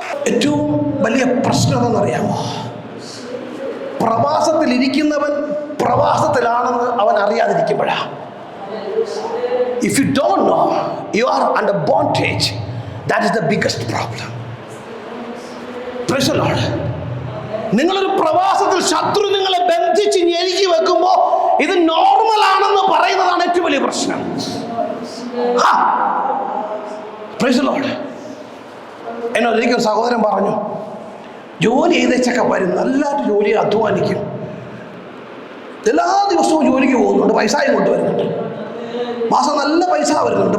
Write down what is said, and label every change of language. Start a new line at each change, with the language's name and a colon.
Malayalam: ഏറ്റവും വലിയ പ്രശ്നം എന്നറിയാമോ? പ്രവാസത്തിൽ ഇരിക്കുന്നവൻ പ്രവാസത്തിലാണെന്ന് അവൻ അറിയാതിരിക്കുമ്പോഴാ.
English: If you don't know you are under bondage, that is the biggest problem. Praise the Lord.
Malayalam: നിങ്ങളൊരു പ്രവാസത്തിൽ ശത്രു നിങ്ങളെ ബന്ധിച്ച് ഞെരുക്കി വെക്കുമ്പോൾ ഇത് നോർമൽ ആണെന്ന് പറയുന്നതാണ് ഏറ്റവും വലിയ പ്രശ്നം.
English: Praise the Lord.
Malayalam: എന്നോട് എനിക്കൊരു സഹോദരൻ പറഞ്ഞു, ജോലി ചെയ്തേച്ചൊക്കെ വരും, നല്ലതായിട്ട് ജോലി അധ്വാനിക്കും, എല്ലാ ദിവസവും ജോലിക്ക് പോകുന്നുണ്ട്, പൈസയും കൊണ്ടുവരുന്നുണ്ട്, മാസം നല്ല പൈസ വരുന്നുണ്ട്.